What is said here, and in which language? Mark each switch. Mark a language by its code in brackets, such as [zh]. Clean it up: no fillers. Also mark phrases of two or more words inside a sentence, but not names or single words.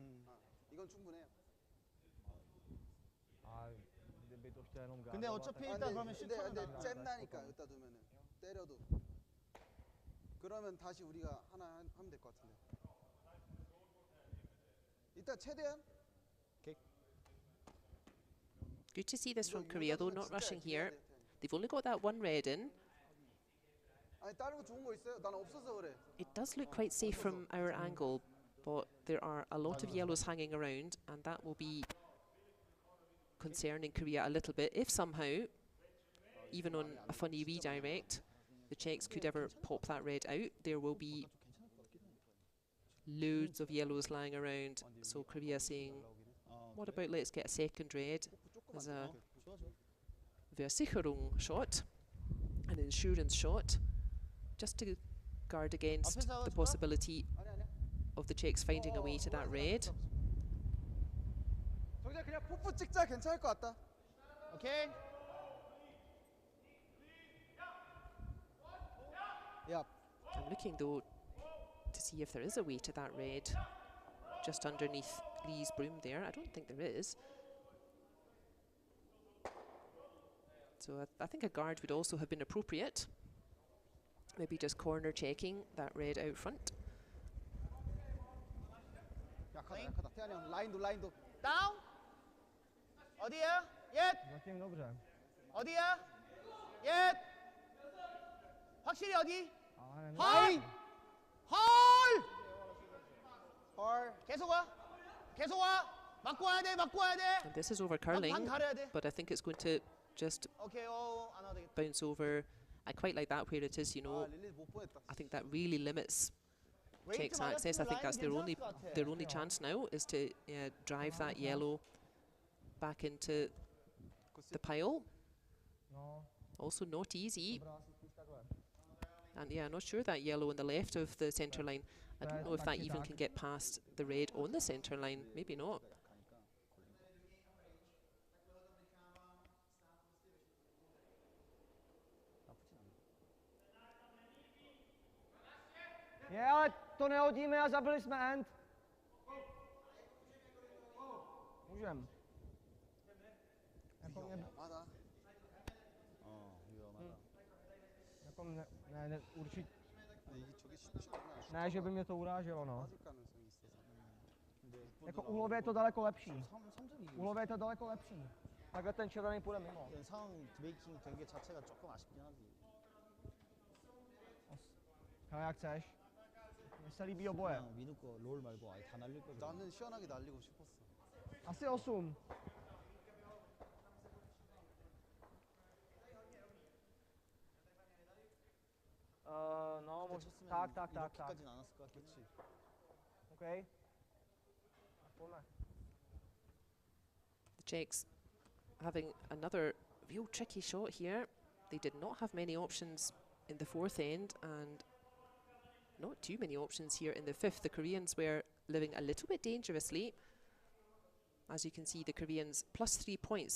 [ko] 이건 충분해요. 근데 어차피 일단 그러면 슈터는 근데 잼나니까 여기다 두면은 때려도. 그러면 다시 우리가 하나 하면 될 것 같은데. 일단 최대한. [en] Good to see this from Korea, though not rushing here. They've only got that one red in. [ko] 아니 다른 거 좋은 거 있어요? 난 없어서 그래. [en] It does look quite safe from our angle, but there are a lot of yellows hanging around, and that will be concerning Korea a little bit if somehow even on a funny redirect, the Czechs could ever pop that red out, there will be loads of yellows lying around. So Korea saying, what about let's get a second red as a Versicherung shot, an insurance shot, just to guard against the possibility of the Czechs finding a way to that red. [ko] 그냥 풋풋 찍자. 괜찮을 것 같다. 오케이. [en] Yep. I'm looking though to see if there is a way to that red just underneath Lee's broom there. I don't think there is. So I think a guard would also have been appropriate. Maybe just corner checking that red out front. [ko] 약하다, 약하다. 태환이 형, 라인도, 라인도. 다운. 어디야? 옙. [cs] Zatím dobře. [ko] 어디야? 옙. 확실히 어디? [cs] Ale [ko] 헐! 헐! 헐. 계속 와. 계속 와. 맞고 와야 돼. 맞고 와야 돼. [en] And this is over curling, [ko] 반 가려야 돼. [en] but I think it's going to just [ko] 오케이. 안 와도 되겠다. [en] bounce over. I quite like that where it is, you know. [ko] 릴리 못 보냈다. [en] I think that really limits Czechs' access. I think that's their only chance now is to drive that yellow back into the pile. No. Also not easy. [cs] Dobrá, asi spíš takhle. [en] And yeah, I'm not sure that yellow on the left of the centre line. I don't know if that even can get past the red on the centre line. Maybe not. [cs] Je, ale to nehodíme a zabili jsme end. Můžem. Jako mě, [ko] 위험하다. 위험하다. [cs] jako ne, určitě, [ko] 근데 이게 저게 쉽지가 않아. [cs] ne, že by mě to uráželo, no. [ko] 빠질 가능성이 있어서. [cs] Jako úhlově je to daleko lepší. Úhlově je to daleko lepší. Takhle ten červený půjde mimo. [ko] ten 상황 메이킹 된 게 자체가 조금 아쉽긴 하지. [cs] Ale jak chceš. Mně se líbí oboje. [ko] 민우 거롤 말고 아예 다 날릴 거거든. 나는 시원하게 날리고 싶었어. [cs] Asi 8. No, tak. [ko] 이렇게까지는 않았을 것 같아. 그렇지. [cs] OK. Pojďme. [en] The Czechs having another real tricky shot here. They did not have many options in the fourth end and not too many options here in the fifth. The Koreans were living a little bit dangerously. As you can see, the Koreans plus 3 points.